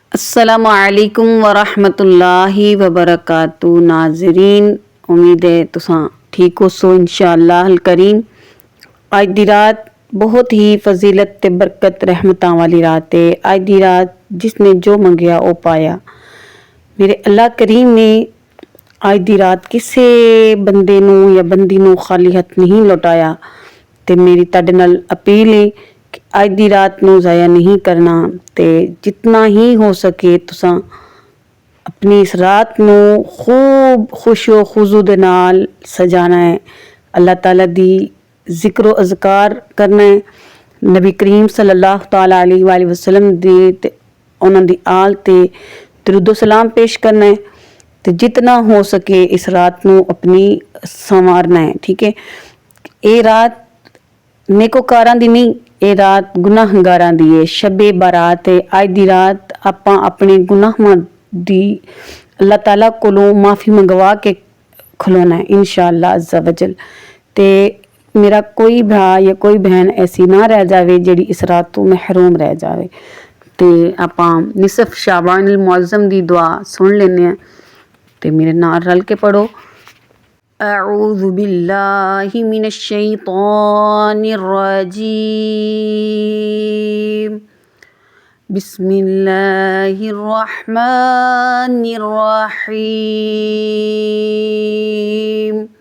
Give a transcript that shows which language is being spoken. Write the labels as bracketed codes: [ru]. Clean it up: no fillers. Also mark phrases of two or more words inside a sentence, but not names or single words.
[ar] السلام عليكم ورحمة الله وبركاته. [pa] ناظرین، امید ہے تسیں ٹھیک ہو سو [ar] إن شاء الله الكريم. [pa] اج دی رات بہت ہی فضیلت تے برکت رحمتاں والی رات ہے. اج دی رات جس نے جو منگیا وہ پایا۔ میرے اللہ کریم نے اج دی رات کسے بندے نوں یا بندی نوں خالی ہتھ نہیں لوٹایا. تے میری تہاڈے نال اپیل ہے کہ اج دی رات نوں ضائع نہیں کرنا تے جتنا ہی ہو سکے تسیں اپنی اس رات نوں خوب خشوع خضوع دے نال سجانا ہے. اللہ تعالیٰ دی ذکر اذکار کرنا ہے. نبی کریم [ar] صلى الله تعالى عليه وسلم [pa] دی تے انہاں دی آل تے درود و سلام پیش کرنا ہے. تے جتنا ہو سکے اس رات نوں اپنی سنوارنا ہے. ٹھیک ہے، یہ رات نیکوکاراں دی نہیں، یہ رات گناہگاراں دی ہے. شب برات ہے. اج دی رات آپاں اپنے گناہاں دی اللہ تعالیٰ کولوں معافی منگوا کے کھلونا ہے [ar] إن شاء الله عز وجل. [pa] تے میرا کوئی بھرا یا کوئی بہن ایسی نہ رہ جاوے جہڑی اس رات توں محروم رہ جاوے. تے آپاں [ar] نصف شعبان المعظم [pa] دی دعا سن لینے ہیں. تے میرے نال رل کے پڑھو. [ar] أعوذ بالله من الشيطان الرجيم. بسم الله الرحمن الرحيم.